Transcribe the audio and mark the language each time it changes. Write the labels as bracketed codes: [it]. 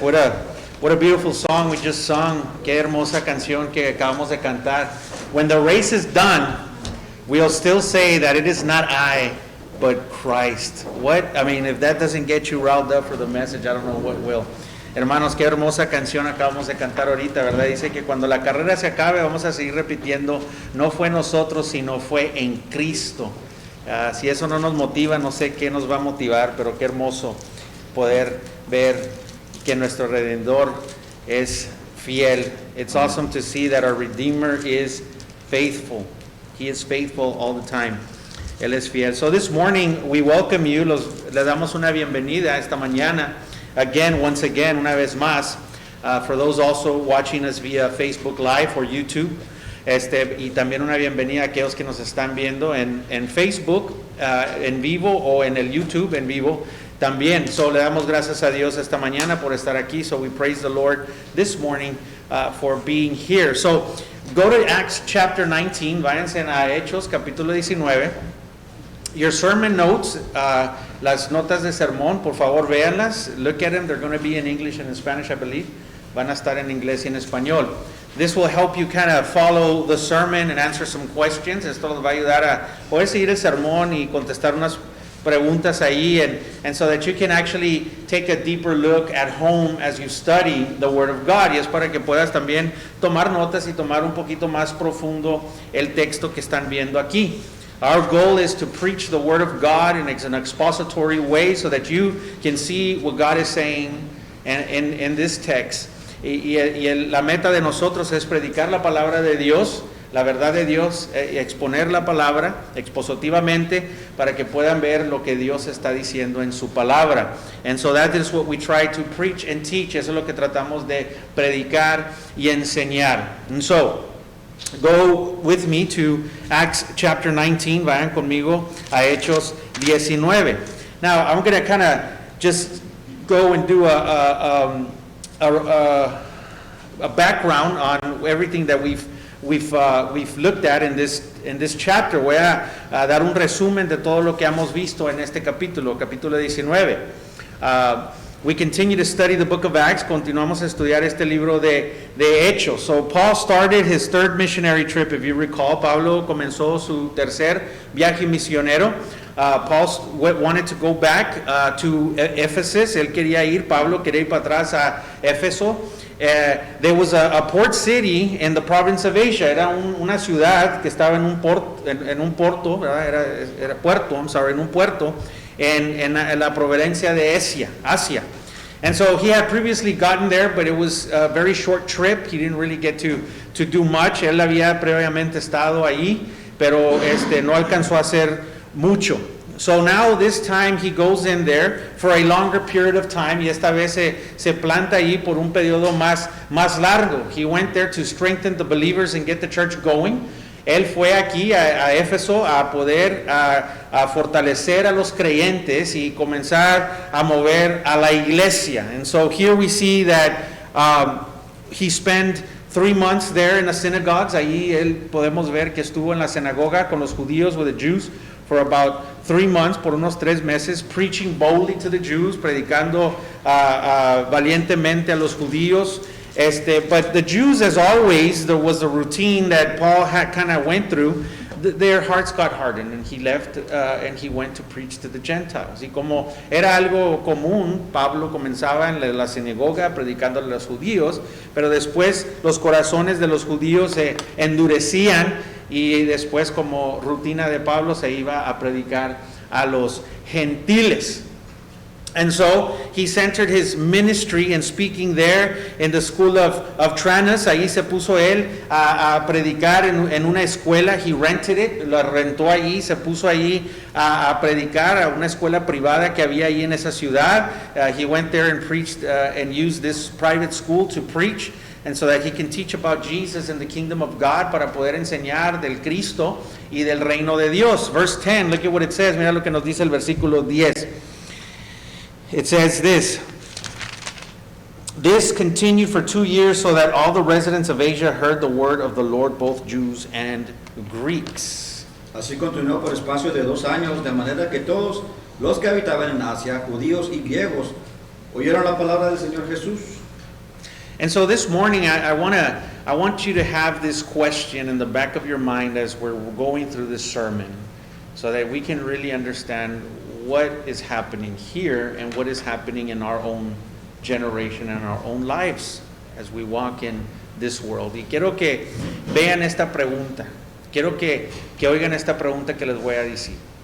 [en] What a beautiful song we just sung. [es] Qué hermosa canción que acabamos de cantar. [en] When the race is done, we'll still say that it is not I, but Christ. If that doesn't get you riled up for the message, I don't know what will. [es] Hermanos, qué hermosa canción acabamos de cantar ahorita, ¿verdad? Dice que cuando la carrera se acabe, vamos a seguir repitiendo, no fue nosotros, sino fue en Cristo. Si eso no nos motiva, no sé qué nos va a motivar, pero qué hermoso poder ver que nuestro Redentor es fiel. [en] It's awesome to see that our Redeemer is faithful. He is faithful all the time. [es] Él es fiel. [en] So this morning we welcome you. [es] Le damos una bienvenida esta mañana. [en] Once again, [es] una vez más, [en] for those also watching us via Facebook Live or YouTube. [es] Y también una bienvenida a aquellos que nos están viendo en Facebook en vivo o en el YouTube en vivo también. So le damos gracias a Dios esta mañana por estar aquí. [en] So we praise the Lord this morning for being here. So go to Acts chapter 19. [es] Váyanse a Hechos capítulo 19. [en] Your sermon notes, [es] las notas de sermón, por favor véanlas. [en] Look at them. They're going to be in English and in Spanish, I believe. [es] Van a estar en inglés y en español. [en] This will help you kind of follow the sermon and answer some questions. [es] Esto les va a ayudar a poder seguir el sermón y contestar unas preguntas ahí, [en] and so that you can actually take a deeper look at home as you study the Word of God. [es] Y es para que puedas también tomar notas y tomar un poquito más profundo el texto que están viendo aquí. [en] Our goal is to preach the Word of God in an expository way so that you can see what God is saying in this text. [es] La meta de nosotros es predicar la palabra de Dios, la verdad de Dios, y exponer la palabra expositivamente para que puedan ver lo que Dios está diciendo en su palabra. [en] And so that is what we try to preach and teach. [es] Eso es lo que tratamos de predicar y enseñar. [en] And so, go with me to Acts chapter 19. [es] Vayan conmigo a Hechos 19. [en] Now, I'm going to kind of just go and do a background on everything that we've looked at in this chapter. [es] Voy a dar un resumen de todo lo que hemos visto en este capítulo 19. [en] We continue to study the book of Acts. [es] Continuamos a estudiar este libro de Hechos. [en] So Paul started his third missionary trip. If you recall, [es] Pablo comenzó su tercer viaje misionero. [en] Paul wanted to go back to Ephesus. [es] Él quería ir, Pablo quería ir para atrás a Éfeso. [en] There was a port city in the province of Asia. [es] Era una ciudad que estaba en un puerto, en un puerto en la provincia de Asia. [en] And so he had previously gotten there, but it was a very short trip. He didn't really get to do much. [es] Él había previamente estado ahí, pero no alcanzó a hacer mucho. [en] So now this time he goes in there for a longer period of time, [es] y esta vez se planta ahí por un periodo más largo. [en] He went there to strengthen the believers and get the church going. [es] Él fue aquí a Éfeso a poder a fortalecer a los creyentes y comenzar a mover a la iglesia. [en] And so here we see that he spent 3 months there in the synagogues. [es] Ahí podemos ver que estuvo en la sinagoga con los judíos, [en] with the Jews, [es] for about 3 months, por unos 3 meses, [en] preaching boldly to the Jews, [es] predicando valientemente a los judíos. [en] But the Jews, as always, there was a routine that Paul had kind of went through. Their hearts got hardened, and he left and he went to preach to the Gentiles. [es] Y como era algo común, Pablo comenzaba en la sinagoga predicando a los judíos, pero después los corazones de los judíos se endurecían, y después, como rutina de Pablo, se iba a predicar a los gentiles. [en] And so he centered his ministry in speaking there in the school of Tyrannus. [es] Ahí se puso él a predicar en una escuela. [en] He rented it, [es] la rentó ahí, se puso ahí a predicar a una escuela privada que había ahí en esa ciudad. [en] He went there and preached and used this private school to preach, and so that he can teach about Jesus and the kingdom of God, [es] para poder enseñar del Cristo y del reino de Dios. [en] Verse 10, look at what it says. [es] Mira lo que nos dice el versículo 10. [en] It says this continued for 2 years, so that all the residents of Asia heard the word of the Lord, both Jews and Greeks. [es] Así continuó por espacio de 2 años, de manera que todos Los que habitaban en Asia, judíos y griegos, oyeron la palabra del Señor Jesús. [en] And so this morning, I want you to have this question in the back of your mind as we're going through this sermon, so that we can really understand what is happening here and what is happening in our own generation and our own lives as we walk in this world. [es] Y quiero que vean esta pregunta. Quiero que oigan esta pregunta que les voy a decir.